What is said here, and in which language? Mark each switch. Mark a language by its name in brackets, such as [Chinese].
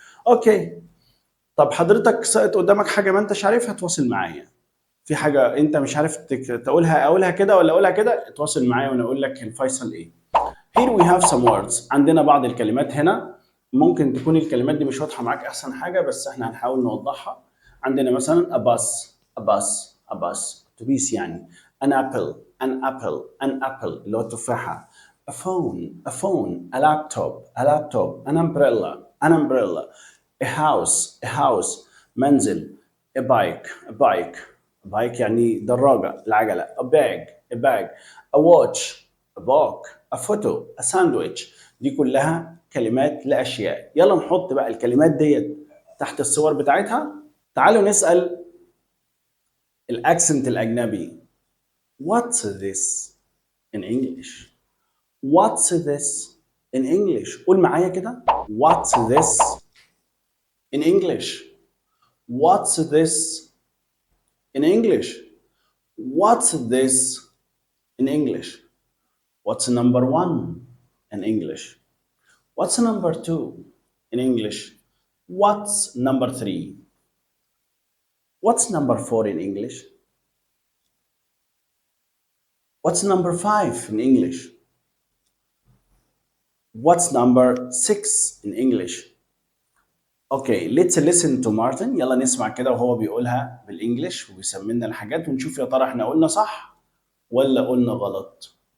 [Arabic] اوكي، طب حضرتك سقط قدامك حاجه ما انتش عارفها، تواصل معايا. في حاجه انت مش عارف اقولها كده ولا اقولها كده، تواصل معايا وانا اقول لك الفيصل ايه. [English] Here we have some words. [Arabic] عندنا بعض الكلمات هنا، ممكن تكون الكلمات دي مش واضحة معاك أحسن حاجة، بس احنا هنحاول نوضحها. عندنا مثلا [English] a bus a bus a bus، [Arabic] أتوبيس يعني. [English] an apple an apple an apple [Arabic] اللي هو التفاحة. [English] a phone a phone a laptop a laptop an umbrella an umbrella. a house [Arabic] منزل. [English] a bike a bike a bike [Arabic] يعني دراجة، العجلة. [English] a bag a watch a book a photo a sandwich. [Arabic] دي كلها كلمات لأشياء. يلا نحط بقى الكلمات ديت تحت الصور بتاعتها. تعالوا نسأل الأكسنت الأجنبي. [English] What's this in English؟ What's this in English؟ [Arabic] قول معايا كده. [English] What's this in English؟ What's this in English؟ What's this in English؟ What's number one in English؟ What's number two in English؟ What's number three؟ What's number four in English؟ What's number five in English؟ What's number six in English؟ Okay, let's listen to Martin. [Arabic] يلا نسمع كده وهو بيقولها بالإنجليش وبيسمي لنا الحاجات، ونشوف يا ترى احنا قلنا صح ولا قلنا غلط.